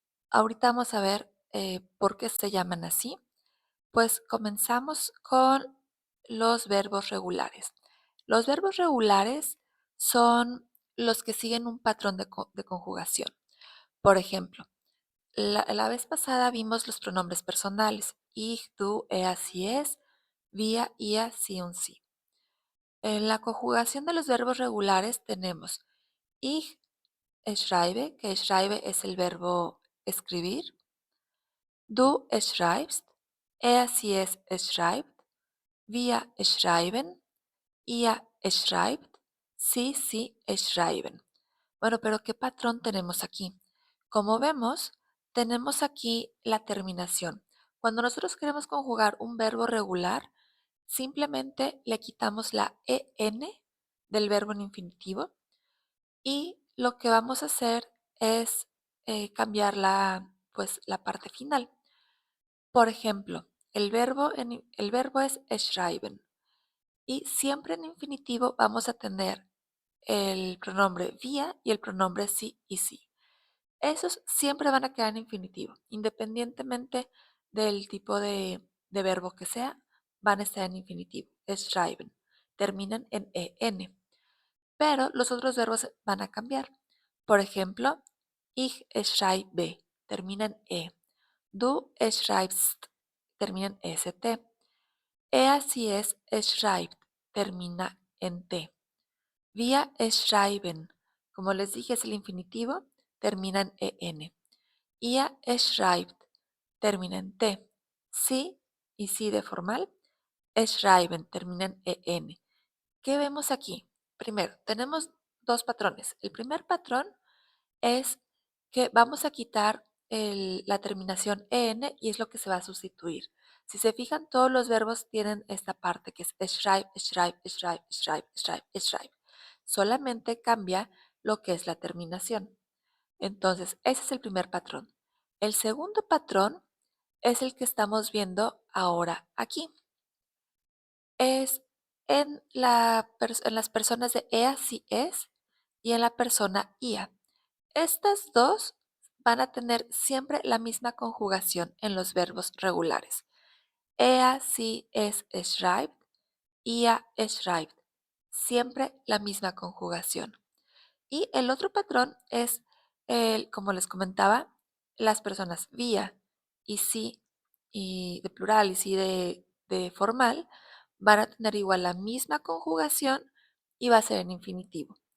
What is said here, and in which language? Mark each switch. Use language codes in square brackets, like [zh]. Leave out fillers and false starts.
[es] Ahorita vamos a ver por qué se llaman así. Pues comenzamos con los verbos regulares. Los verbos regulares son los que siguen un patrón de conjugación. Por ejemplo, la vez pasada vimos los pronombres personales. [de] Ich, du, er, sie, es, wir, ihr, sie und sie. [es] En la conjugación de los verbos regulares tenemos [de] ich schreibe, [es] que schreibe es el verbo escribir. [de] Du schreibst, er, sie, es schreibt. Wir schreiben, ihr schreibt, sie schreiben. [es] Bueno, pero ¿qué patrón tenemos aquí? Como vemos, tenemos aquí la terminación. Cuando nosotros queremos conjugar un verbo regular, simplemente le quitamos la en del verbo en infinitivo y lo que vamos a hacer es cambiar pues, la parte final. Por ejemplo, el verbo es schreiben. Y siempre en infinitivo vamos a tener el pronombre wir y el pronombre sí y sí. Esos siempre van a quedar en infinitivo, independientemente del tipo de verbo que sea, van a estar en infinitivo. Schreiben, terminan en en, pero los otros verbos van a cambiar. Por ejemplo, [de] ich schreibe, [es] termina en e. [de] Du schreibst, [es] termina en st. [de] Sie es schreibt, [es] termina en T. [de] Wir schreiben, [es] como les dije, es el infinitivo, termina en EN. [de] Ihr schreibt, [es] termina en T. Sí y sí de formal, schreiben, termina en EN. ¿Qué vemos aquí? Primero, tenemos dos patrones. El primer patrón es que vamos a quitar la terminación en y es lo que se va a sustituir. Si se fijan, todos los verbos tienen esta parte que es schreib, schreib, schreib, schreib, schreib, schreib. Solamente cambia lo que es la terminación. Entonces, ese es el primer patrón. El segundo patrón es el que estamos viendo ahora aquí. Es en las personas de ea, si es, y en la persona ia. Estas dos van a tener siempre la misma conjugación en los verbos regulares. [de] Er, sie, es schreibt, ihr schreibt. [es] Siempre la misma conjugación. Y el otro patrón es, como les comentaba, las personas vía y sí y de plural y sí de formal van a tener igual la misma conjugación y va a ser en infinitivo.